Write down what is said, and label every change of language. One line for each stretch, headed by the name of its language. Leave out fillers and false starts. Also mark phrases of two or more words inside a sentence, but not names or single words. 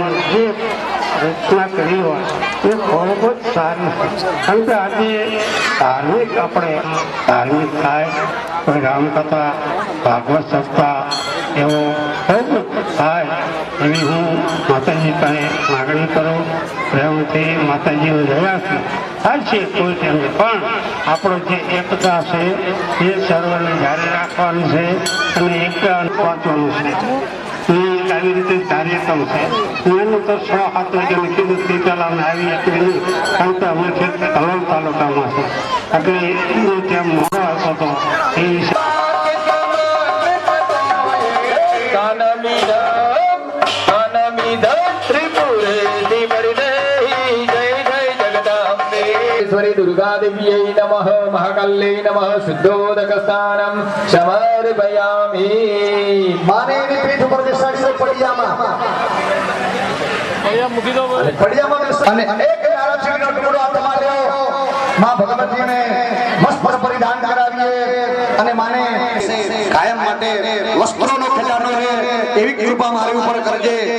Gujarati: જે રચના કરી હોય એ ખૂબ જ સારી છે, કારણ કે આજે ધાર્મિક થાય કોઈ રામકથા ભાગવત સપ્તાહ એવો ખૂબ થાય એવી હું માતાજી પાસે માગણી કરું, પ્રેમથી માતાજીને જણાવશું થાય છે કોઈ ટાઈમે, પણ આપણો જે એકતા છે એ સર્વને જારી રાખવાની છે અને એકતા પહોંચવાનું છે. આવી રીતે કાર્યક્રમ છે એનું તો 6-7 વાગ્યાનું કીધું તે પહેલાં અમે આવી શકીએ નહીં, કારણ કે અમે છે કલોલ તાલુકામાં છે, એટલે એનું ત્યાં મોડો હતો તો એ
Sanskrit: दुर्गा देव्यै नमः महाकाल्यै नमः शुद्धोदक स्नानं समर्पयामि।
Gujarati: માને પીઠ પર બેસા સે પડિયામા મૂકી દો, પડિયામાં અને એક નારાયણનો ટુકડો આ તમારે માં ભગવતીને મસ્ત પરિધાન કરાવીએ અને માને કાયમ માટે વસ્ત્રોનો ખજાનો રહે એવી કૃપા મારી ઉપર કરજે।